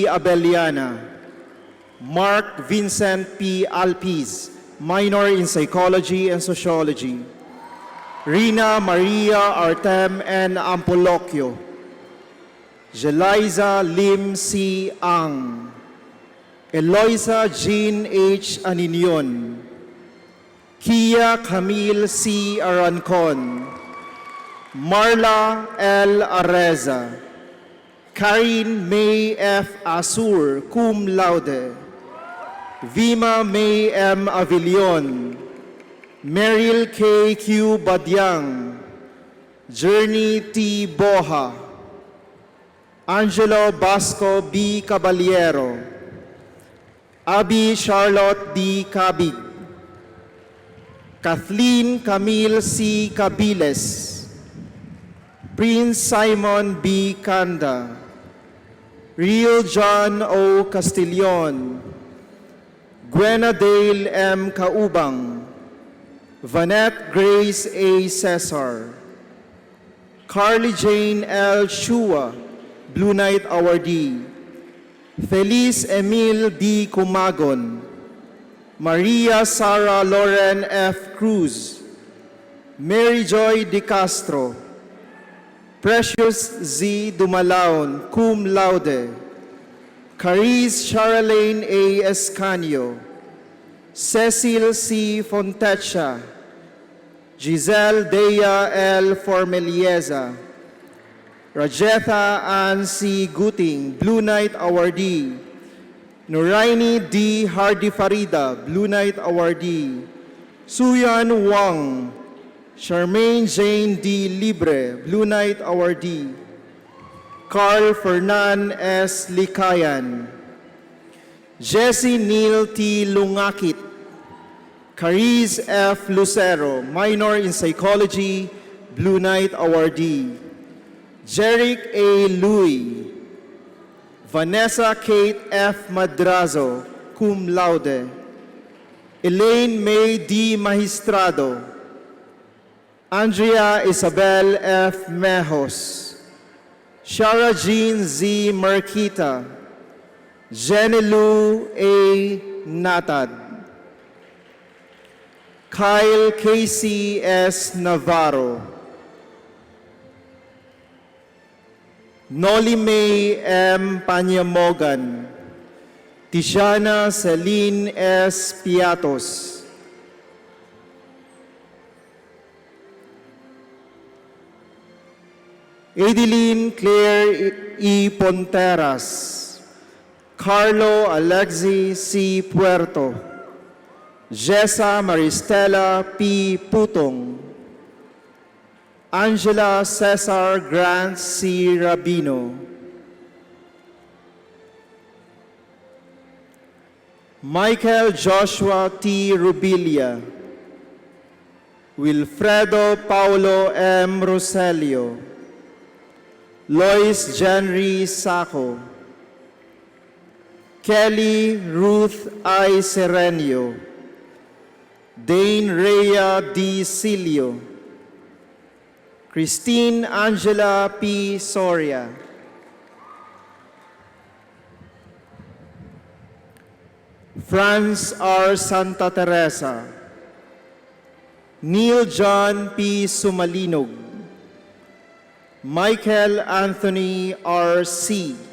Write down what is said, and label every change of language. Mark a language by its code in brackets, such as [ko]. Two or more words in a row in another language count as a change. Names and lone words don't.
[en] Abeliana, Mark Vincent P. Alpiz, minor in Psychology and Sociology, Rina Maria Artem N. Ampolokyo, Jeliza Lim C. Ang, Eloisa Jean H. Aninion, Kia Camille C. Arancon, Marla L. Areza, Karin May F. Asur, [la] cum laude, [en] Vima May M. Avilion, Meryl K. Q. Badyang, Journey T. Boha, Angelo Basco B. Caballero, Abby Charlotte D. Cabig, Kathleen Camille C. Cabiles, Prince Simon B. Kanda, Real John O. Castillon, Gwenadale M. Kaubang, Vanette Grace A. Cesar, Carly Jane L. Shua, Blue Knight awardee, Feliz Emil D. Kumagon, Maria Sara Lauren F. Cruz, Mary Joy De Castro, Precious Z. Dumalaon, [la] cum laude, [en] Carice Charlene A. Escanio, Cecil C. Fontecha, Giselle Dea L. Formelieza, Rajetha Ann C. Guting, Blue Knight awardee, Nuraini D. Hardy Farida, Blue Knight awardee, Suyan Wang, Charmaine Jane D. Libre, Blue Knight awardee, Carl Fernan S. Likayan, Jesse Neil T. Lungakit, Cariz F. Lucero, minor in Psychology, Blue Knight awardee, Jeric A. Louie, Vanessa Kate F. Madrazo, [la] cum laude. [en] Elaine May D. Magistrado. Andrea Isabel F. Mejos. Shara Jean Z. Marquita. Jenny Lou A. Natad. Kyle Casey S. Navarro. Noli May M. Panyamogan. Tishana Celine S. Piatos. Adeline Claire E. Ponteras. Carlo Alexi C. Puerto. Jessa Maristela P. Putong. Angela Cesar Grant C. Rabino. Michael Joshua T. Rubilia. Wilfredo Paulo M. Roselio. Lois Jenry Saco. Kelly Ruth I. Serenio. Dane Rhea D. Silio. Christine Angela P. Soria. Franz R. Santa Teresa. Neil John P. Sumalinog. Michael Anthony R. C.